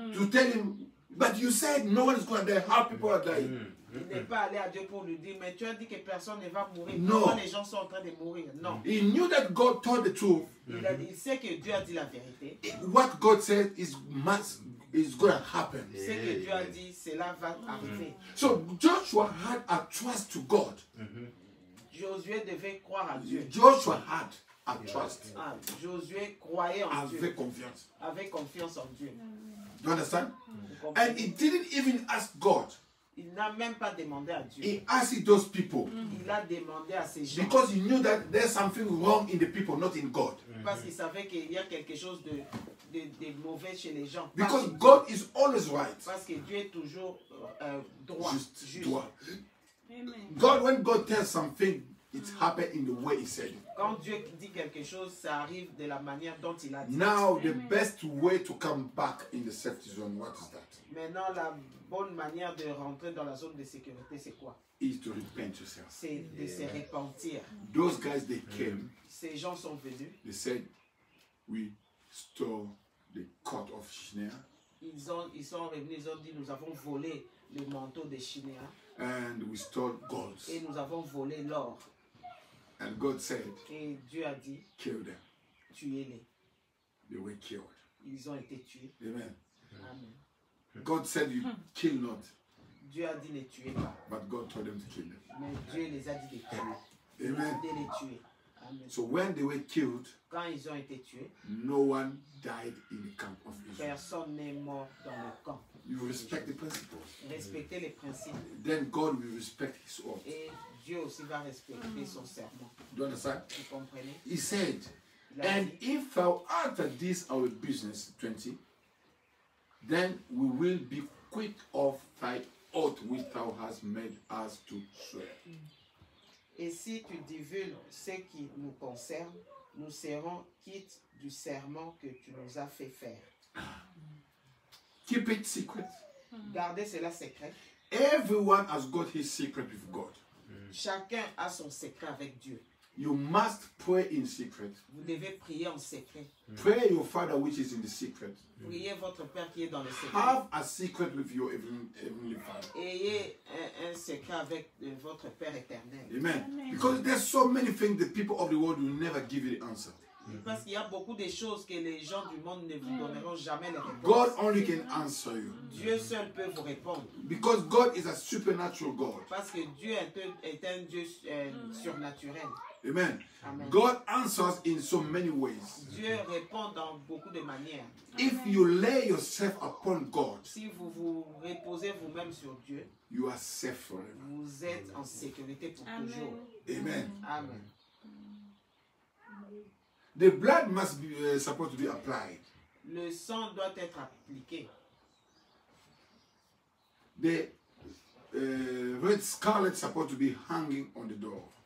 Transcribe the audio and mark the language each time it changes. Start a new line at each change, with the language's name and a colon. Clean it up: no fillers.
English: to tell him, but you said no one is going to die. How people are dying?
French: Il n'est pas allé à Dieu pour lui dire, mais tu as dit que personne ne va mourir. Non. Pourquoi les gens sont en train de mourir? Non.
English: He knew that God told the truth.
French: Il sait que Dieu a dit la vérité.
English: What God said is going to happen.
French: Ce que Dieu a dit, cela va arriver.
English: So Joshua had a trust to God.
French: Josué devait croire à Dieu.
English: Joshua had a trust.
French: Ah, Josué croyait en Dieu. Avec confiance. Avait confiance en Dieu.
English: You understand?
French: Vous comprenez?
English: And he didn't even ask God.
French: Il n'a même pas demandé à Dieu.
English: He asked those people
French: Il a demandé à ces gens.
English: because he knew that there's something wrong in the people, not in God.
French: Parce qu'il savait qu'il y a quelque chose de mauvais chez les gens. Because God is always right. Parce que Dieu est toujours droit. Juste, droit.
English: Amen. God, when God tells something, it happened in the way he said it.
French: Quand Dieu dit quelque chose, ça arrive de la manière dont il a dit.
English: Now, the best way to come back in the safety zone, what is that?
French: Maintenant, la bonne manière de rentrer dans la zone de sécurité, c'est quoi?
English: Is to repent yourself.
French: C'est de se repentir.
English: Those guys, they came,
French: Ces gens sont venus.
English: they said, we stole the court of Shinar
French: ils sont revenus, ils ont dit, nous avons volé le manteau des Chinéens
English: and we stole gold.
French: et nous avons volé l'or.
English: And God said,
French: Et Dieu a dit,
English: kill them.
French: tuez-les.
English: They were killed.
French: Ils ont été tués.
English: Amen.
French: Amen.
English: God said, you kill not,
French: Dieu a dit, ne tuez pas.
English: but God told them to kill them.
French: Mais Dieu les a dit de tuer.
English: Amen.
French: De les tuer. Amen.
English: So when they were killed,
French: Quand ils ont été tués,
English: no one died in the camp of Israel.
French: personne n'est mort dans le camp.
English: You respect the principles.
French: Respectez les principes.
English: Then God will respect his oath.
French: Et Dieu aussi va respecter son serment.
English: Do you understand?
French: Vous comprenez?
English: He said,
French: Il a
English: and
French: dit,
English: if thou utter this our business, 20, then we will be quit of thy oath which thou hast made us to swear.
French: et si tu divulgues ce qui nous concerne, nous serons quittes du serment que tu nous as fait faire.
English: Keep it secret.
French: Gardez cela secret.
English: Everyone has got his secret with God.
French: Chacun a son secret avec Dieu.
English: You must pray in secret.
French: Vous devez prier en secret.
English: Pray your Father which is in the secret.
French: Priez votre Père qui est dans le secret.
English: Have a secret with your heavenly Father.
French: Ayez un secret avec votre Père éternel. Amen.
English: Because there's so many things the people of the world will never give you the answer.
French: Parce qu'il y a beaucoup de choses que les gens du monde ne vous donneront jamais les réponses.
English: God only can answer you.
French: Dieu seul peut vous répondre.
English: Because God is a supernatural God.
French: Parce que Dieu est un Dieu surnaturel.
English: Amen.
French: Amen.
English: God answers in so many ways.
French: Dieu répond dans beaucoup de manières.
English: If you lay yourself upon God,
French: Si vous vous reposez vous-même sur Dieu,
English: you are safe forever.
French: vous êtes en sécurité pour toujours.
English: Amen.
French: Amen.
English: The blood must be supposed to be applied.
French: Le sang doit être appliqué.
English: The red scarlet supposed to be hanging on the door.